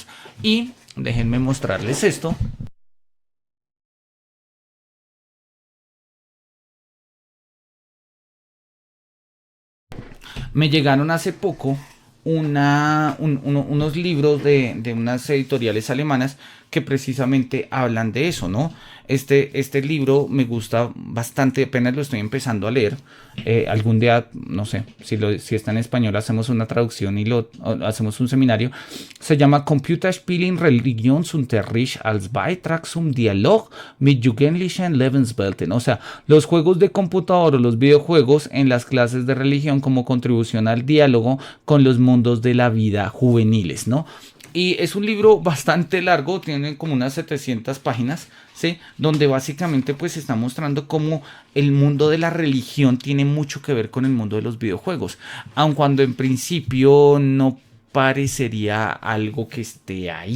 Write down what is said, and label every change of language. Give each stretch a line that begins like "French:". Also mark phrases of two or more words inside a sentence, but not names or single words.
Spanish: Y déjenme mostrarles esto. Me llegaron hace poco unos libros de unas editoriales alemanas que precisamente hablan de eso, ¿no? Este libro me gusta bastante, apenas lo estoy empezando a leer. Algún día, no sé, si está en español, hacemos una traducción y hacemos un seminario. Se llama Computerspiele in Religionsunterricht als Beitrag zum Dialog mit jugendlichen Lebenswelten. O sea, los juegos de computador o los videojuegos en las clases de religión como contribución al diálogo con los mundos de la vida juveniles, ¿no? Y es un libro bastante largo, tiene como unas 700 páginas, ¿sí? Donde básicamente pues está mostrando cómo el mundo de la religión tiene mucho que ver con el mundo de los videojuegos, aun cuando en principio no parecería algo que esté ahí.